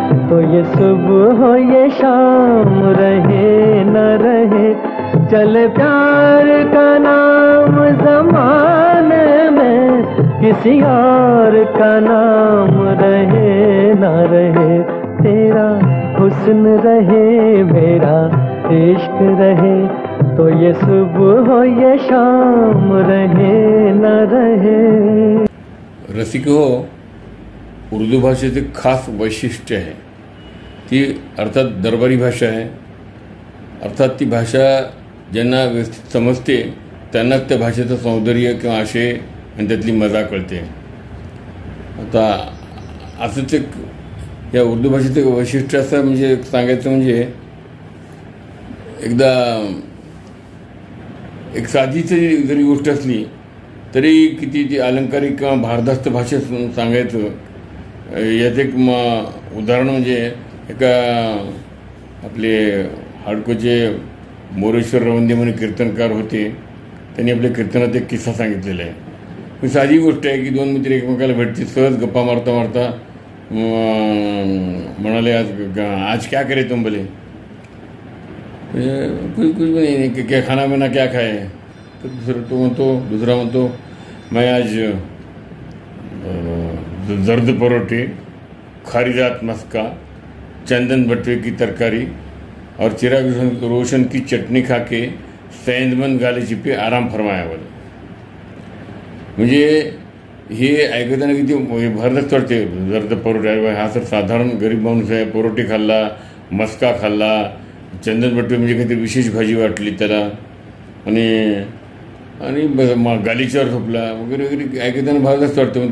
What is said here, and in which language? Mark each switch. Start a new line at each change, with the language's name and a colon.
Hindi: तो ये सुबह हो ये शाम रहे न रहे, चल प्यार का नाम ज़माने में किसी और का नाम रहे न रहे, तेरा हुस्न रहे मेरा इश्क रहे, तो ये सुबह हो ये शाम रहे न रहे।
Marathi: रसिक हो, उर्दू भाषेचे खास वैशिष्ट्य आहे, ती अर्थात दरबारी भाषा आहे, अर्थात ती भाषा ज्यांना व्यवस्थित समजते त्यांनाच त्या भाषेचं सौंदर्य किंवा आशय आणि त्यातली मजा कळते। आता असंच एक या उर्दू भाषेचं वैशिष्ट्य असं म्हणजे सांगायचं म्हणजे एकदा एक साधीची जरी गोष्ट असली तरी किती ती अलंकारिक किंवा भारदस्त भाषेत सांगायचं, याचं एक उदाहरण म्हणजे एका आपले हाडकोचे मोरेश्वर रवंदे म्हणून कीर्तनकार होते, त्यांनी आपल्या कीर्तनात एक किस्सा सांगितलेला आहे। ही साधी गोष्ट आहे की दोन मित्र एकमेकाला भेटते, सहज गप्पा मारता मारता म्हणाले
Hindi: आज क्या करे तुम बोले, कुछ नहीं, क्या खाना बिना क्या खाए,
Marathi: तर दुसरा म्हणतो
Hindi: मैं आज जर्द परोठे, खारिजात मस्का, चंदन बटवे की तरकारी और चिराग रोशन की चटनी खा के सेंदमन गाले चिपे आराम फरमाया बोले।
Marathi: म्हणजे हे ऐकताना किती भरदस्त वाटते। जर्द परोठे, हा सर साधारण गरीब माणूस आहे, परोठे खाल्ला, मस्का खाल्ला, चंदन बटवे म्हणजे काहीतरी विशेष भाजी वाटली त्याला, आणि गालीच्यावर झोपला वगैरे वगैरे ऐकताना भरदस्त वाटतं।